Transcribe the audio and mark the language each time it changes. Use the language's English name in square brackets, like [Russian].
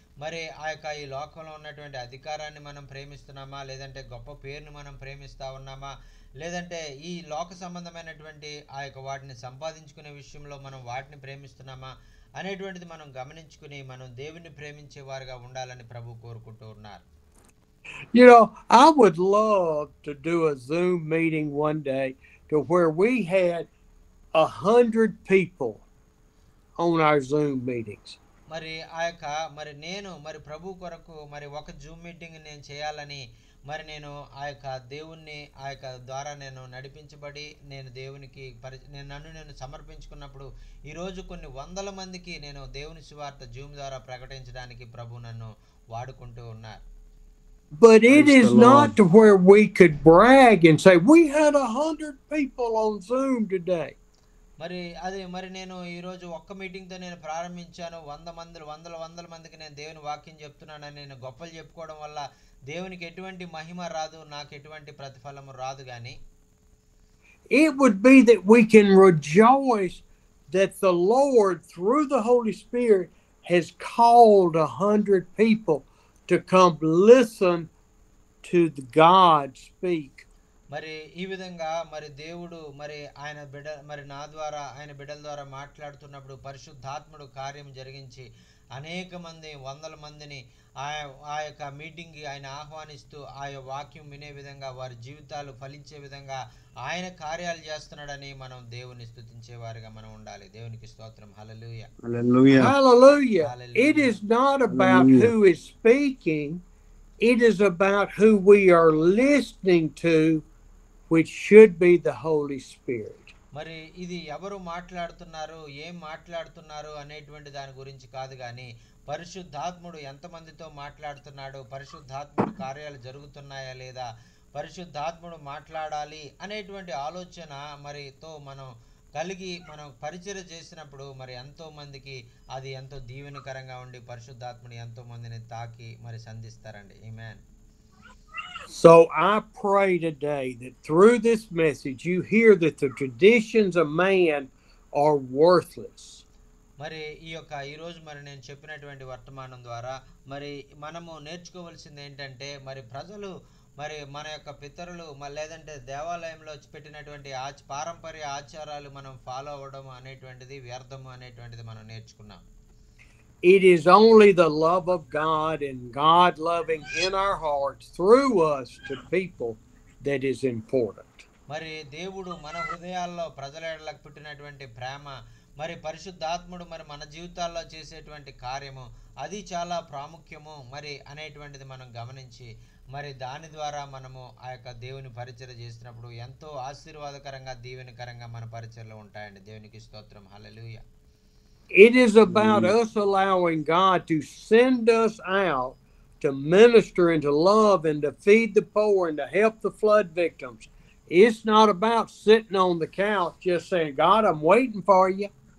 [Telugu] మరి ఈ లోకంలో ఉన్నటువంటి అధికారాన్ని మనం ప్రేమిస్తున్నామా, లేదంటే గొప్ప పేరుని మనం ప్రేమిస్తా ఉన్నామా, లేదంటే ఈ లోక సంబంధమైనటువంటి వాటిని సంపాదించుకునే విషయంలో మనం వాటిని ప్రేమిస్తున్నామా అనేటువంటిది మనం గమనించుకుని మనం దేవుని ప్రేమించే వారుగా ఉండాలని ప్రభు కోరుకుంటూ ఉన్నారు. [English] You know, I would love to do a Zoom meeting one day to where we had 100 people on our Zoom meetings. [Telugu] మరి మరి నేను మరి ప్రభు కొరకు మరి ఒక జూమ్ మీటింగ్ నేను చేయాలని, మరి నేను దేవుణ్ణి ద్వారా నేను నడిపించబడి నేను దేవునికి నన్ను సమర్పించుకున్నప్పుడు ఈరోజు కొన్ని వందల మందికి నేను దేవుని సువార్త జూమ్ ద్వారా ప్రకటించడానికి ప్రభు నన్ను వాడుకుంటూ ఉన్నారు. [English] But it is not to where we could brag and say we had 100 people on Zoom today. [Telugu] మరి నేను ఈ రోజు ఒక్క మీటింగ్ తో నేను ప్రారంభించాను, వందల మందికి నేను దేవుని వాక్యం చెప్తున్నానని నేను గొప్పలు చెప్పుకోవడం వల్ల దేవునికి ఎటువంటి మహిమ రాదు, నాకు ఎటువంటి ప్రతిఫలము రాదు. గాని [English] it would be that we can rejoice that the Lord through the Holy Spirit has called 100 people to come listen to the God speak. [Telugu] మరి ఈ విధంగా మరి దేవుడు మరి మరి నా ద్వారా బిడ్డల ద్వారా మాట్లాడుతున్నప్పుడు పరిశుద్ధాత్ముడు కార్యం జరిగించి అనేక మంది వందల మందిని ఆ ఆ యొక్క మీటింగ్కి ఆయన ఆహ్వానిస్తూ ఆ వాక్యం వినే విధంగా వారి జీవితాలు ఫలించే విధంగా ఆయన కార్యాలు చేస్తున్నాడని మనం దేవుని స్తుతించే వారిగా మనం ఉండాలి. దేవునికి స్తోత్రం. హల్లెలూయా. [English] Hallelujah. Hallelujah. It [Telugu] hallelujah. [English] is not about Hallelujah. who is speaking, it is about who we are listening to, which should be the Holy Spirit. [Telugu] మరి ఇది ఎవరు మాట్లాడుతున్నారు, ఏం మాట్లాడుతున్నారు అనేటువంటి దాని గురించి కాదు కానీ పరిశుద్ధాత్ముడు ఎంతమందితో మాట్లాడుతున్నాడు, పరిశుద్ధాత్ముడు కార్యాలు జరుగుతున్నాయా లేదా, పరిశుద్ధాత్ముడు మాట్లాడాలి అనేటువంటి ఆలోచన మరితో మనం కలిగి మనం పరిచర్య చేసినప్పుడు మరి ఎంతో మందికి అది ఎంతో దీవెనకరంగా ఉండి పరిశుద్ధాత్ముడు ఎంతో మందిని తాకి మరి సంధిస్తారండి. ఆమేన్. [English] So I pray today that through this message you hear that the traditions of man are worthless. [Telugu] మరి ఈరోజు మరి నేను చెప్పినటువంటి వర్తమానం ద్వారా మరి మనము నేర్చుకోవాల్సింది ఏంటంటే మరి ప్రజలు మరి మన యొక్క పితరులు లేదంటే దేవాలయంలో పెట్టినటువంటి పారంపర్య ఆచారాలు మనం ఫాలో అవ్వడం అనేటువంటిది వ్యర్థము అనేటువంటిది మనం నేర్చుకున్నాం. [English] It is only the love of God and God loving in our hearts through us to people that is important. [Telugu] మరి దేవుడు మన హృదయాల్లో ప్రజల ఎడలకు పుట్టినటువంటి ప్రేమ మరి పరిశుద్ధాత్ముడు మరి మన జీవితాల్లో చేసేటువంటి కార్యము అది చాలా ప్రాముఖ్యము మరి అనేటువంటిది మనం గమనించి మరి దాని ద్వారా మనము ఆ యొక్క దేవుని పరిచర్య చేసినప్పుడు ఎంతో ఆశీర్వాదకరంగా దీవెనకరంగా మన పరిచర్యలు ఉంటాయండి. దేవునికి స్తోత్రం. హల్లెలూయా. [English] It is about us allowing God to send us out to minister and to love and to feed the poor and to help the flood victims. It's not about sitting on the couch just saying, God, I'm waiting for you.